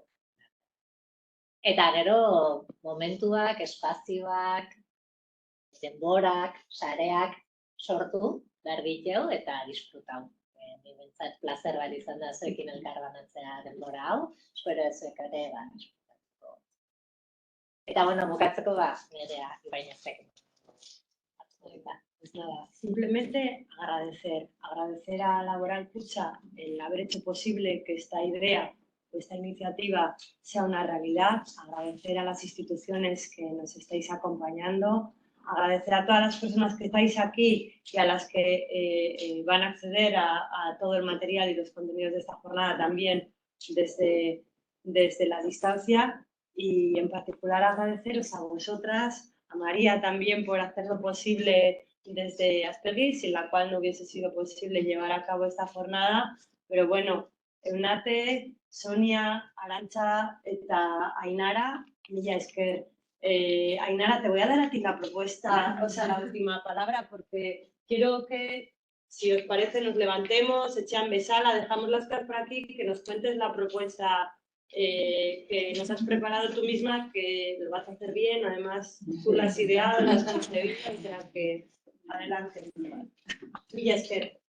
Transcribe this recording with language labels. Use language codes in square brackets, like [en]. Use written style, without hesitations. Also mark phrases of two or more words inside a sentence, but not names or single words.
[eu] Eta gero momentuak, espazioak, denborak, sareak sortu behar diteu eta disfrutau. Ni bentsat plazer bat izan da zuekin elkarbanatzea denbora hau, espero zuek ere disfrutatuko. Eta, bukatzeko nirea Ibainezek. [es] Simplemente agradecer a Laboral Kutxa el haber hecho posible que esta idea o esta iniciativa sea una realidad, agradecer a las instituciones que nos estáis acompañando, agradecer a todas las personas que estáis aquí y a las que van a acceder a todo el material y los contenidos de esta jornada también desde la distancia. Y en particular agradeceros a vosotras, a María también por hacerlo posible desde Aspegi, sin la cual no hubiese sido posible llevar a cabo esta jornada. Pero bueno, [eu] Eunate, Sonia, Arantxa eta Ainara, mila esker. [es] Ainara, te voy a dar a ti la propuesta, la última palabra, porque quiero que, si os parece, nos levantemos, [eu] echan besala, [es] dejamos las cartas por aquí, que nos cuentes la propuesta que nos has preparado tú misma, que lo vas a hacer bien, además tú las ideas, las has concebido, o sea que adelante. [eu] Mila esker.